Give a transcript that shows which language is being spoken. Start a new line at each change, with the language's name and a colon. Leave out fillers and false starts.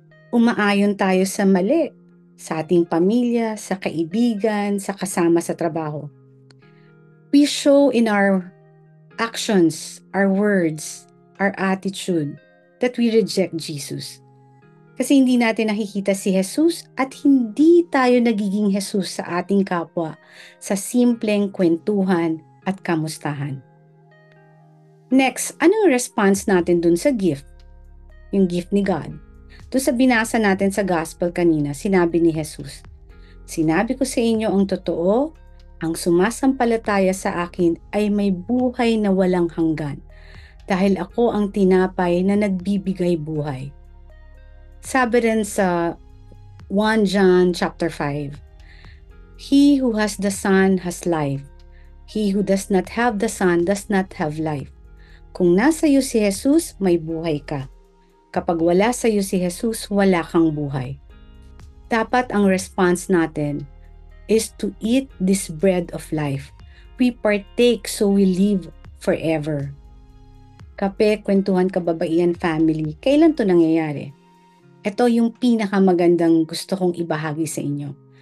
Filipino: Umaayon tayo sa mali, sa ating pamilya, sa kaibigan, sa kasama sa trabaho.
English: We show in our actions, our words, our attitude that we reject Jesus.
Filipino: Kasi hindi natin nakikita si Jesus at hindi tayo nagiging Jesus sa ating kapwa sa simpleng kwentuhan at kamustahan. Next, anong response natin dun sa gift? Yung gift ni God. Doon sa binasa natin sa gospel kanina, sinabi ni Jesus, sinabi ko sa inyo ang totoo, ang sumasampalataya sa akin ay may buhay na walang hanggan, dahil ako ang tinapay na nagbibigay buhay. Sabi rin sa
English: 1 John chapter 5, He who has the Son has life. He who does not have the Son does not have life.
Filipino: Kung nasa iyo si Jesus, may buhay ka. Kapag wala sa iyo si Jesus, wala kang buhay. Dapat ang
English: response natin is to eat this bread of life. We partake so we live forever.
Filipino: Kape, kwentuhan, kababaihan, family, kailan to nangyayari? Ito yung pinakamagandang gusto kong ibahagi sa inyo.